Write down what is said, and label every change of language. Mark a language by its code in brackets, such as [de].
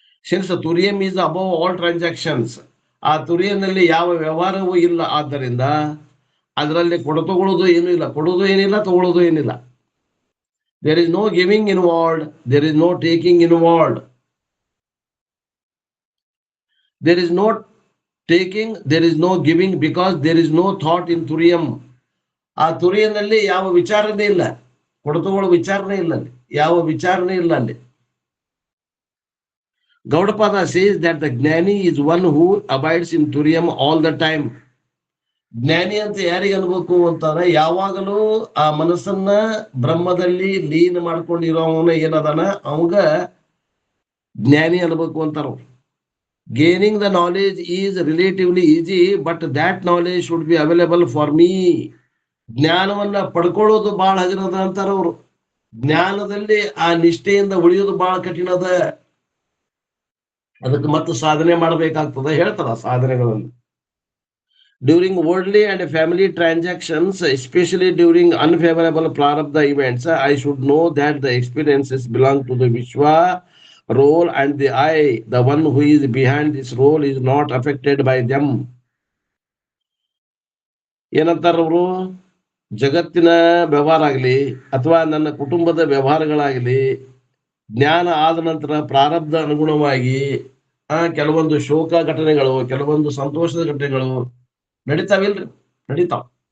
[en] since Turiyam is above all transactions, [kn] ಆ ತುರಿಯನಲ್ಲಿ ಯಾವ ವ್ಯವಹಾರವೂ ಇಲ್ಲ. ಆದ್ದರಿಂದ ಅದರಲ್ಲಿ ತಗೊಳ್ಳೋದು ಏನೂ ಇಲ್ಲ, ಕೊಡೋದು ಏನಿಲ್ಲ, ತಗೊಳ್ಳೋದು ಏನಿಲ್ಲ. [en] There is no giving involved, there is no taking involved. There is no taking, there is no giving, because there is no thought in Turiyam. [kn] ಆ ತುರಿಯನಲ್ಲಿ ಯಾವ ವಿಚಾರನೇ ಇಲ್ಲ, ಕೊಡತುಕೊಳ್ಳೋ ವಿಚಾರನೇ ಇಲ್ಲ, ಅಲ್ಲಿ ಯಾವ ವಿಚಾರನೇ ಇಲ್ಲ. [en] ಅಲ್ಲಿ Gaudapada says that the jnani is one who abides in Turiyam all the time. [kn] ಜ್ಞಾನಿ ಅಂತ ಯಾರಿಗೆ ಅನ್ಬೇಕು ಅಂತಾರೆ? ಯಾವಾಗಲೂ ಆ ಮನಸ್ಸನ್ನ ಬ್ರಹ್ಮದಲ್ಲಿ ಲೀನ ಮಾಡ್ಕೊಂಡಿರೋವನ ಏನದಾನ ಅವಾಗ ಜ್ಞಾನಿ ಅನ್ಬೇಕು ಅಂತಾರ. [en] Gaining the knowledge is relatively easy, but that knowledge should be available for me. [kn] ಜ್ಞಾನವನ್ನ ಪಡ್ಕೊಳ್ಳೋದು ಬಹಳ ಹಗರದ ಅಂತಾರ ಅವರು. ಜ್ಞಾನದಲ್ಲಿ ಆ ನಿಷ್ಠೆಯಿಂದ ಉಳಿಯೋದು ಬಹಳ ಕಠಿಣ ಅದ. ಅದಕ್ಕೆ ಮತ್ತೆ ಸಾಧನೆ ಮಾಡಬೇಕಾಗ್ತದೆ ಹೇಳ್ತಾರ ಸಾಧನೆಗಳನ್ನು. [en] During worldly and family transactions, especially during unfavourable prarabdha events, I should know that the experiences belong to the Vishwa role and the I, the one who is behind this role, is not affected by them. [kn] ಏನಂತಾರ ಅವರು? ಜಗತ್ತಿನ ವ್ಯವಹಾರ ಆಗಲಿ ಅಥವಾ ನನ್ನ ಕುಟುಂಬದ ವ್ಯವಹಾರಗಳಾಗಲಿ, ಜ್ಞಾನ ಆದ ನಂತರ ಪ್ರಾರಬ್ಧ ಅನುಗುಣವಾಗಿ ಕೆಲವೊಂದು ಶೋಕ ಘಟನೆಗಳು, ಕೆಲವೊಂದು ಸಂತೋಷದ ಘಟನೆಗಳು ನಡೀತಾವಿಲ್ರಿ, ನಡೀತಾವ.